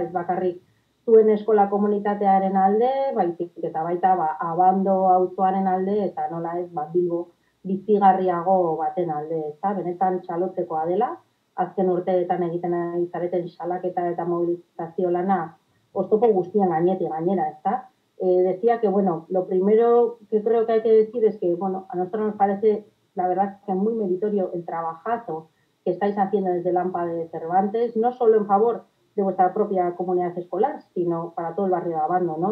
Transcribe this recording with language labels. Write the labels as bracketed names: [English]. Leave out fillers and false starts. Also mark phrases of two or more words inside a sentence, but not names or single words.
[Basque] Ez bakarrik zuen eskola komunitatearen alde, baizik eta baita Abando auzoaren alde eta nola ez Bilbo bizigarriago baten alde, ezta? Benetan txalotzekoa dela. Azken urteetan egiten ari zareten salaketa eta mobilizazio lana oztopo guztien gainetik gainera, [Spanish] ¿está? Decía que, bueno, lo primero que creo que hay que decir es que, bueno, a nosotros nos parece, la verdad, que es muy meritorio el trabajazo que estáis haciendo desde el AMPA de Cervantes, no solo en favor de vuestra propia comunidad escolar, sino para todo el barrio de Abando, ¿no?